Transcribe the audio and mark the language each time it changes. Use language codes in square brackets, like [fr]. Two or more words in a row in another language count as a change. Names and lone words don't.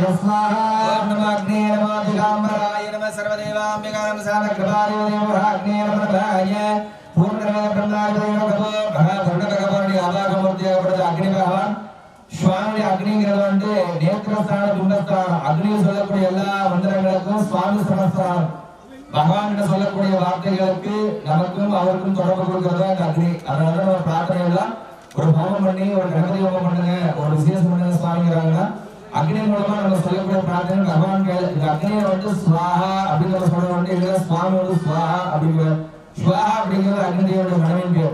[sa] स्वाहा ओम नमो अग्ने नमो दिगंबराय नमः सर्वदेवाम्बिकां सामकृपाय देवराग्ने नमः भवाय पूर्णमेव ब्रह्माय नमः भगवान आवागमूर्ति अग्नि भगवान [ta] சுவாமி அக்னிங்கிறது வந்து நேத்திரஸ்தான பிம்பஸ்தானம் அக்னி சொல்லக்கூடிய எல்லா மந்திரங்களுக்கும் சுவாமி சமஸ்தானம் பகவான் சொல்லக்கூடிய வார்த்தைகளுக்கு நமக்கும் அவருக்கும் தொடர்பு கொடுக்கிறது அந்த அக்னி. அதனால நம்ம பிரார்த்தனை எல்லாம் ஒரு ஹோமம் பண்ணி ஒரு கணபதி ஹோமம் பண்ணுங்க, ஒரு விசேஷம் பண்ணுங்க சுவாமிங்கிறாங்கன்னா அக்னி மூலமா நம்ம சொல்லக்கூடிய பிரார்த்தனை பகவான் இந்த அக்னியை வந்து ஸ்வாஹா அப்படிங்கிற சொல்ல வேண்டிய இல்ல சுவாமி வந்து ஸ்வாஹா அப்படிங்கிற ஸ்வாஹா அப்படிங்கிறது அக்னியோட மனைவின் பேர்.